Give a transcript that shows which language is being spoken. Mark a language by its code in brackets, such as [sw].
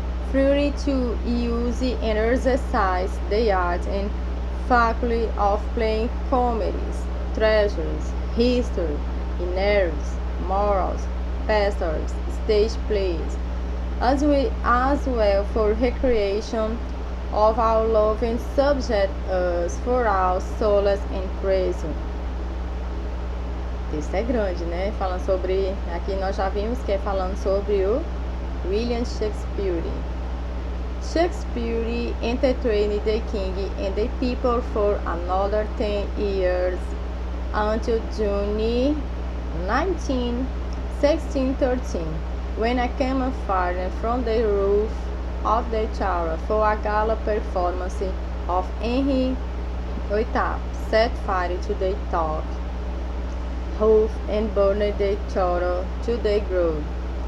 [en] Free to use and exercise the art and faculty of playing comedies, tragedies, history, narratives, morals, pastorals, stage plays, as well for recreation of our loving subject us for our solace and praise. [pt] O texto é grande, né? Falando sobre, aqui nós já vimos que é falando sobre o William Shakespeare. [en] Shakespeare entertained the king and the people for another 10 years until June 19, 1613, when I came firing from the roof of the tower for a gala performance of Henry VIII, set fire to the top roof and burned the tower to the ground.